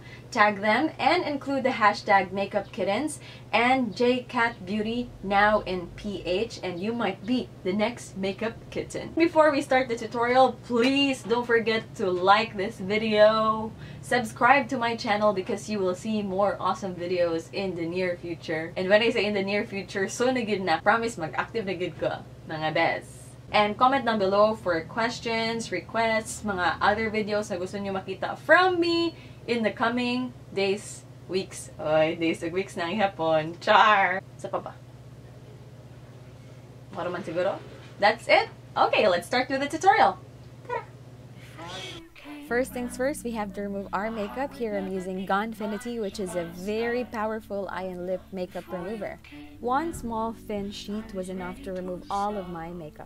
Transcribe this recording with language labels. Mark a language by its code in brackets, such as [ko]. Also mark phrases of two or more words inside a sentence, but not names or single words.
[en] Tag them and include the hashtag MakeupKittens and JCatBeautyNowInPH, and you might be the next makeup kitten. Before we start the tutorial, please don't forget to like this video, subscribe to my channel because you will see more awesome videos in the near future. And when I say in the near future, [hil] so na gid na, promise mag-active na gid ka, mga bes. [en] And comment down below for questions, requests, mga other videos [tl] na gusto nyo makita [en] from me in the coming days, weeks. [hil] Oy, days ug weeks na ihapon. Char! Sa pa ba? Para man siguro? [en] That's it? Okay, let's start with the tutorial. First things first, we have to remove our makeup. Here I'm using Gonfinity, which is a very powerful eye and lip makeup remover. One small thin sheet was enough to remove all of my makeup.